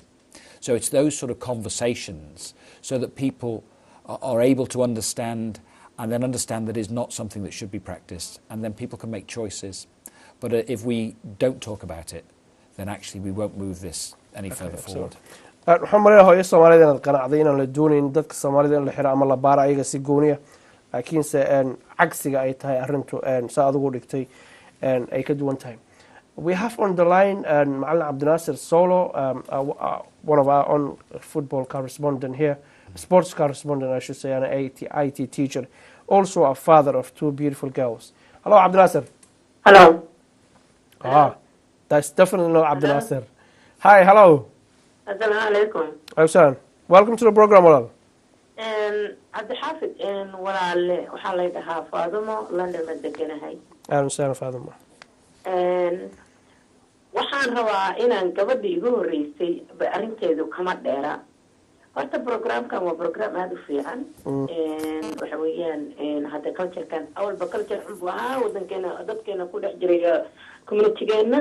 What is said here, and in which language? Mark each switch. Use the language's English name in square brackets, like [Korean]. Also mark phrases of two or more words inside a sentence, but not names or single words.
[English] So it's those sort of conversations so that people are able to understand, and then understand that it's not something that should be practiced, and then people can make choices. But if we don't talk about it, then actually we won't move this any further forward. [Somali] waxaan maraa hooyo Soomaalida inaad qanacday inaan la doonayn dadka Soomaalida in la xiro ama la baara ayaga si gooniya laakiinse cagsiga ay tahay arrintu saa adigu dhigtay ay ka duwan tahay. [English] We have on the line Macallin Cabdinaasir Solo, one of our own football correspondent here, sports correspondent I should say, and an IT teacher, also a father of two beautiful girls. Hello Cabdinaasir. Hello. That's definitely not Cabdinaasir. Hi, hello. [Arabic] Assalamu alaikum. [English] Awesome. Welcome to the program, [Somali] Walal. Cabdixaafid walaale waxaa la dhahaa Faadimo London ma deganahay. [Arabic] Ahlan sahlan Faadimo. [Somali] Waxaan rabaa inaan gabadhii igu horeysay arrinteedu kama dheera. Horta programkan waa program aad u fiican. Waxa weeyaan hadda culture-kan awalba culture xun buu ahaa wadankeena dadkeena ku dhex jiray community-geena.